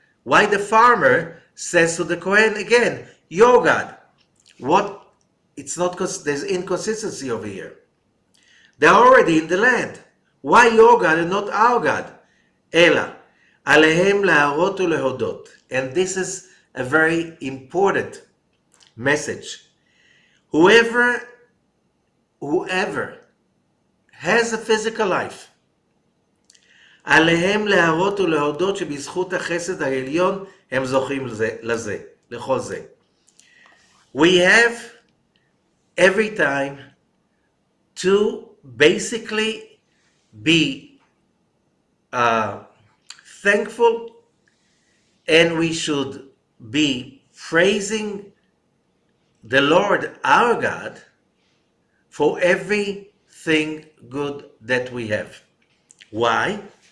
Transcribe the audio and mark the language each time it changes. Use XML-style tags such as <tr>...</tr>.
<en>Why the farmer says to the Kohen again, your God? What? It's not because there's inconsistency over here. They're already in the land. Why your God and not our God?</en> <he>Ela, alehem laharot ulehodot.</he> <en>And this is a very important message. Whoever has a physical life,</en> <he>עליהם להראות ולהודות שבזכות החסד העליון הם זוכים לזה, לכל זה.</he> <en>We have every time to basically be thankful, and we should be praising the Lord our God for everything good that we have. Why?</en>